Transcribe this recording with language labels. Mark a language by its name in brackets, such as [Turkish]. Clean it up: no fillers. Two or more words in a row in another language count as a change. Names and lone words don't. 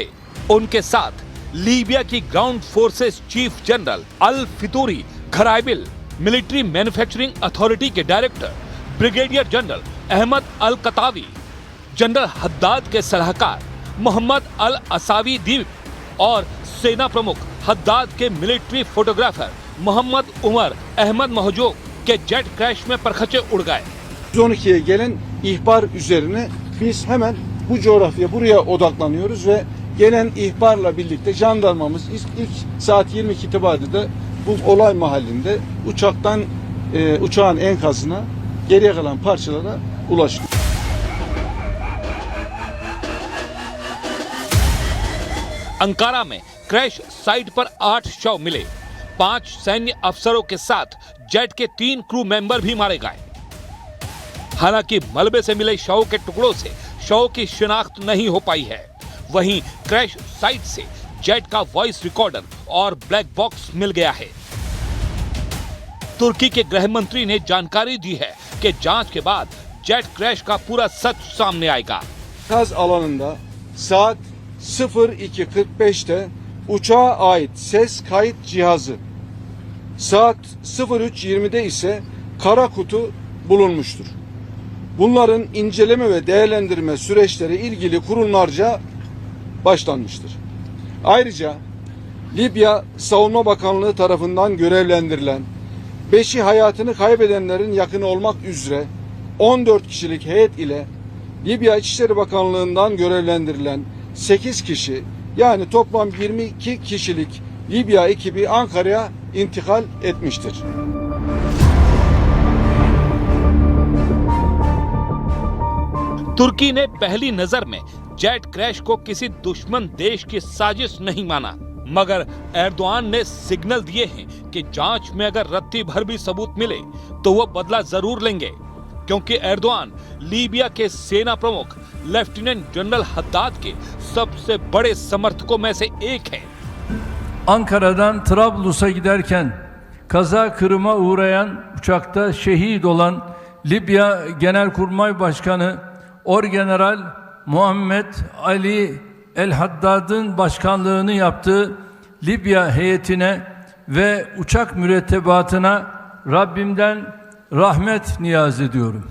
[Hindi] उनके साथ लीबिया की [English] ground forces chief general [Hindi] अल फितूरी घराइबिल, [English] military manufacturing authority [Hindi] के [English] director brigadier general [Hindi] अहमद अल कतावी, जनरल हद्दाद के सलाहकार मोहम्मद अल असावी दीप और सेना प्रमुख हद्दाद के [English] military photographer [Hindi] मोहम्मद उमर अहमद महजूब के [English] jet crash [Hindi] में परखचे उड़ गए। [Turkish] 112'ye gelen ihbar üzerine biz hemen bu coğrafyaya buraya odaklanıyoruz ve gelen ihbarla birlikte jandarmamız ilk saat 22 itibariyle bu olay mahallinde uçağın enkazına geriye kalan parçalara ulaştı. [Hindi] अंकारा में [English] crash site [Hindi] पर 8 शव मिले। 5 सैन्य अफसरों के साथ जेट के 3 [English] crew member [Hindi] भी मारे गए। हालांकि मलबे से मिले शव के टुकड़ों से शव की शिनाख्त नहीं हो पाई है। वहीं [English] crash site [Hindi] से जेट का [English] voice recorder [Hindi] और [English] black box [Hindi] मिल गया है। तुर्की के गृह मंत्री ने जानकारी दी है कि जांच के बाद [English] jet crash [Hindi] का पूरा सच सामने आएगा। [Turkish] Kaz alanında saat 02:45'te uçağa ait ses kayıt cihazı, saat 03:20'de ise kara kutu bulunmuştur. Bunların inceleme ve değerlendirme süreçleri ilgili kurumlarca başlanmıştır. Ayrıca Libya Savunma Bakanlığı tarafından görevlendirilen 5'i hayatını kaybedenlerin yakını olmak üzere 14 kişilik heyet ile Libya İçişleri Bakanlığı'ndan görevlendirilen 8 kişi, yani toplam 22 kişilik Libya ekibi Ankara'ya intikal etmiştir. [Hindi] तुर्की ने पहली नजर में [English] jet crash [Hindi] को किसी दुश्मन देश की साजिश नहीं माना, मगर एर्दोआन ने सिग्नल दिए हैं कि जांच में अगर रत्ती भर भी सबूत मिले तो वो बदला जरूर लेंगे, क्योंकि एर्दोआन लीबिया के सेना प्रमुख [English] lieutenant general [Hindi] हद्दाद के सबसे बड़े समर्थकों में से एक है। [Turkish] Ankara'dan Trablus'a giderken kaza kırıma uğrayan uçakta şehit olan Libya Genelkurmay Başkanı Orgeneral Muhammed Ali El Haddad'ın başkanlığını yaptığı Libya heyetine ve uçak mürettebatına Rabbimden rahmet niyaz ediyorum.